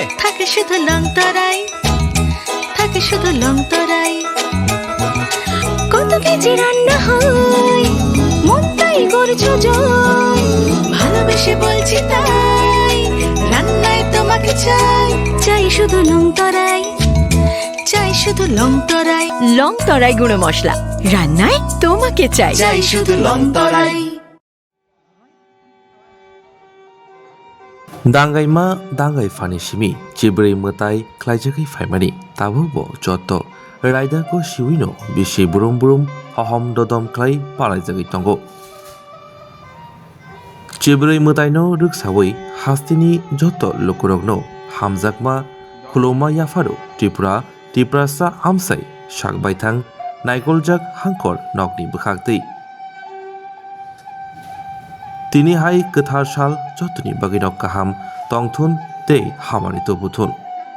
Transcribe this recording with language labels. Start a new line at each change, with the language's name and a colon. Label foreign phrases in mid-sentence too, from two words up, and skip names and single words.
Bangla: থাকে শুধু লং তরাই কত কেজি রান্না হয় মন তাই করছো জয় ভালোবেসে বলছি তাই রান্নায় তোমাকে চাই শুধু লং তরাই গুঁড়ো মশলা রান্নায় তোমাকে চাই শুধু লং তরাই।
Kok Borok: दांगाइमा दांगाइ फानिसिमी चिब्रै मताइ ख्लाइजाखै फाइमानि ताबुबो जत राइदाको सिविनो बिसि बुरुम हहम ददम ख्लाइ पालाइजागै तंगो चिब्रै मताइनो रुकसावै हास्तिनि जत लोकरगनो हामजाकमा खुलौमा याफारो त्रिपुरासा आमसाइ साकबायथां नाइकलजाक हांकर नकनि बोखागदै তিনি হাই गोथार साल जतनि बागैनो गाहाम तंथुन तै हामानि तो बुथुन